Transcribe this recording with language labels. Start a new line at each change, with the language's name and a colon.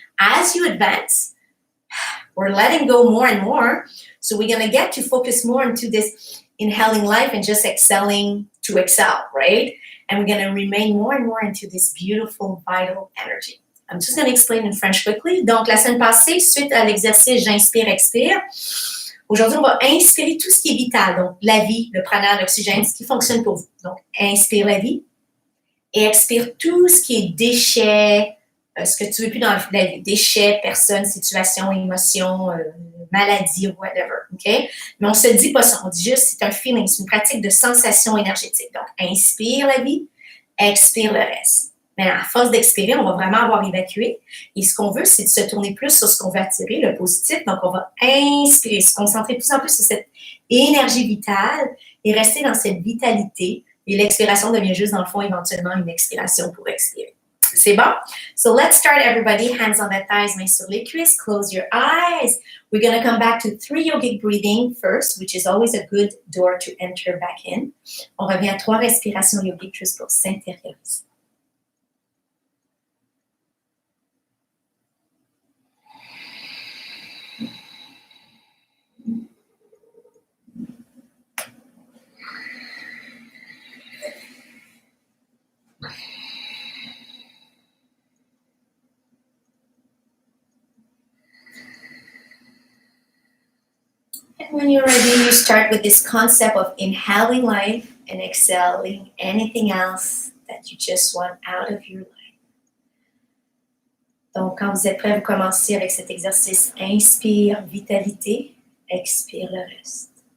English: As you advance, we're letting go more and more. So we're going to get to focus more into this inhaling life and just exhaling to excel, right? And we're going to remain more and more into this beautiful, vital energy. I'm just going to explain in French quickly.
French: Donc, la semaine passée, suite à l'exercice j'inspire, expire, aujourd'hui, on va inspirer tout ce qui est vital. Donc, la vie, le prana, l'oxygène, ce qui fonctionne pour vous. Donc, inspire la vie et expire tout ce qui est déchets, ce que tu veux plus dans la vie. Déchets, personnes, situations, émotions, maladies, whatever. OK? Mais on ne se dit pas ça. On dit juste, c'est un feeling, c'est une pratique de sensation énergétique. Donc, inspire la vie, expire le reste. Mais à force d'expirer, on va vraiment avoir évacué. Et ce qu'on veut, c'est de se tourner plus sur ce qu'on veut attirer, le positif. Donc, on va inspirer, se concentrer de plus en plus sur cette énergie vitale et rester dans cette vitalité. Et l'expiration devient juste, dans le fond, éventuellement une expiration pour expirer. C'est bon?
English: So let's start, everybody. Hands on the thighs,
French: mains sur les cuisses.
English: Close your eyes. We're going to come back to 3 yogic breathing first, which is always a good door to enter back in.
French: On revient à 3 respirations yogiques juste pour s'intérioriser.
English: And when you're ready, you start with this concept of inhaling life and exhaling anything else that you just want out of your life.
French: Donc, quand vous êtes prêts, vous commencez avec cet exercice. Inspire, vitalité. Expire le reste.